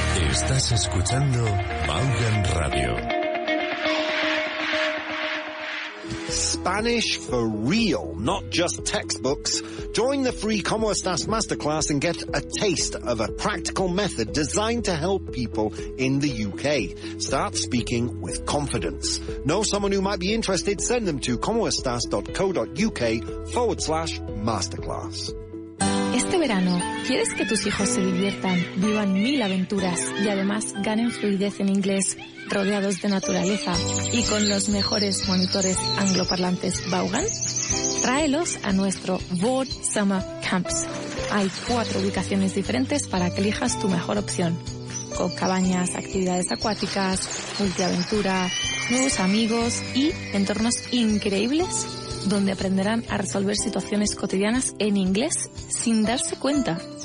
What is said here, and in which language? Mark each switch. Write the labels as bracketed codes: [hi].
[es] Estás escuchando Vaughan Radio. [en] Spanish for real, not just textbooks. Join the free Como Estas Masterclass and get a taste of a practical method designed to help people in the UK. Start speaking with confidence. Know someone who might be interested? Send them to comoestas.co.uk/masterclass. [es] Este verano, ¿quieres que tus hijos se diviertan, vivan 1000 aventuras y además ganen fluidez en inglés, rodeados de naturaleza y con los mejores monitores angloparlantes Vaughan? Tráelos a nuestro Vaughan Summer Camps. Hay 4 ubicaciones diferentes para que elijas tu mejor opción, con cabañas, actividades acuáticas, multiaventura, nuevos amigos y entornos increíbles donde aprenderán a resolver situaciones cotidianas en inglés sin darse cuenta.